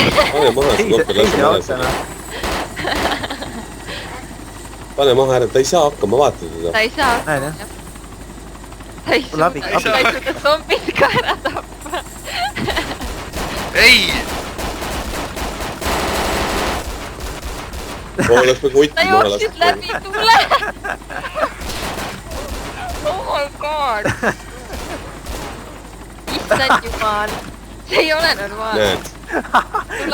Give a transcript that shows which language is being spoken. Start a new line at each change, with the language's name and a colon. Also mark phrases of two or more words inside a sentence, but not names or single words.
Estonian: Pane maha see kotter, lase maha seda. Pane maha ära, ta ei saa hakkama, vaata teda. Ta ei saa. Näen jah. Ta ei suuda zombid ka ära tappa. Ei! Oleks me kotti ta maha jooksis läbi tule!
English: Oh my god!
Estonian: Issand jumal! See ei ole normaalne. Näed.